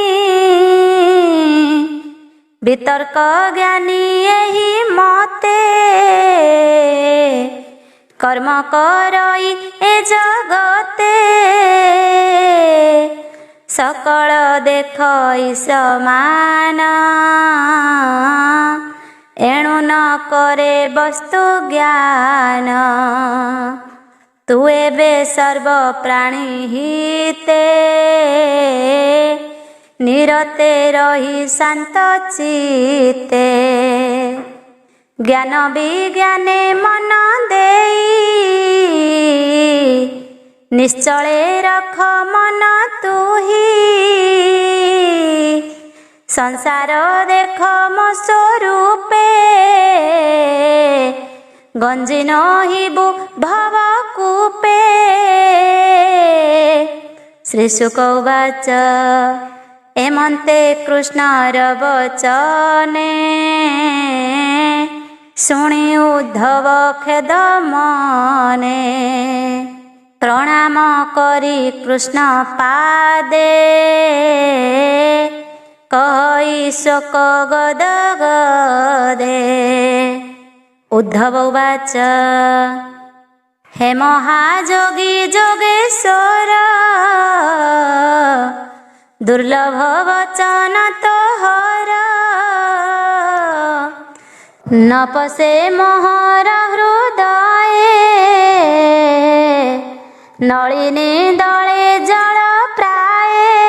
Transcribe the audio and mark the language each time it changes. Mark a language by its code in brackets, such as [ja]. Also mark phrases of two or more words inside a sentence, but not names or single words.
[or] ବିତର୍କ ଜ୍ଞାନୀ ଏହି ମତେ, କର୍ମ କରଇ ଏ ଜଗତେ। ସକଳ ଦେଖଇ ସମାନ, ଏଣୁ ନ କରେ ବସ୍ତୁ ଜ୍ଞାନ। ତୁ ଏବେ ସର୍ବ ପ୍ରାଣୀ ହିତେ, ନିରତେ ରହି ଶାନ୍ତ ଚିତ୍ତେ। ଜ୍ଞାନ ବିଜ୍ଞାନେ ମନ ଦେଇ, ନିଶ୍ଚଳେ ରଖ ମନ ତୁହି। ସଂସାର ଦେଖ ମୋ ସ୍ୱରୂପେ, ଗଞ୍ଜି ନହିବୁ ଭବ କୂପେ। [sa] श्री शुक उवाच [or] ଏମନ୍ତେ କୃଷ୍ଣର ବଚନେ, ଶୁଣି ଉଦ୍ଧବ ଖେଦ ମନେ। ପ୍ରଣାମ କରି କୃଷ୍ଣ ପାଦେ, କହି ଶୋକ ଗଦ ଗଦେ। ଉଦ୍ଧବ ଉବାଚ ହେ ମହାଯୋଗୀ ଯୋଗେଶ୍ୱର, ଦୁର୍ଲଭ ବଚନ ତୋହର। ନ ପଶେ ମୋହର ହୃଦୟେ, ନଳିନୀ ଦଳେ ଜଳ ପ୍ରାୟେ।